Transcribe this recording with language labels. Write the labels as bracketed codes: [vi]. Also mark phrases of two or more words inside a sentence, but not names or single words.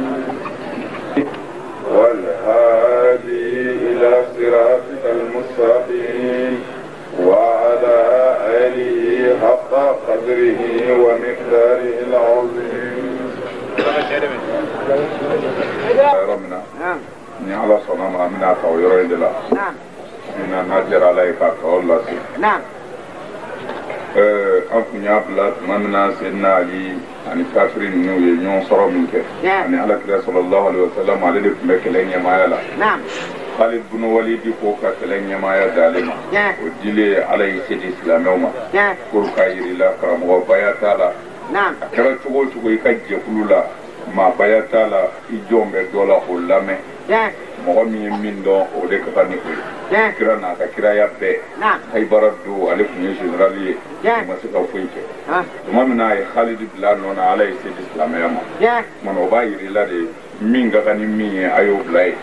[ar] والهادي إلى صراطك المستقيم وعلى آله حق قدره ومقداره العظيم. [bm] ربنا ni ala sɔnna ma an bɛna ta o yɔrɔ in de la min na n'a diyara ala ye k'a tɔw lase an tun y'a bila tuma min na Seydina Ali ani kafiri ninnu ye ɲɔgɔn sɔrɔ min kɛ ani alakira [ar] صلى الله عليه وسلم [bm] ale de tun bɛ kɛlɛ ɲɛmaaya la Khalid bin Walid ko ka kɛlɛ ɲɛmaaya d'ale ma o dilen ala ye se di silamɛw ma pour k'a yirila karamɔgɔ baya t'a la a kɛra cogo o cogo i ka jɛkulu la maa baya t'a la i jɔn bɛ dɔ la o lamɛn mɔgɔ min ye min dɔn o de ka kan ni o ye kira n'a ka kiraya bɛɛ Haibara don ale tun ye général ye o ma se ka foyi kɛ tuma min na a ye Khalid bila nɔ na ala ye se di silamɛya ma tuma na o b'a yirila de min ka kan ni min ye a y'o bila ye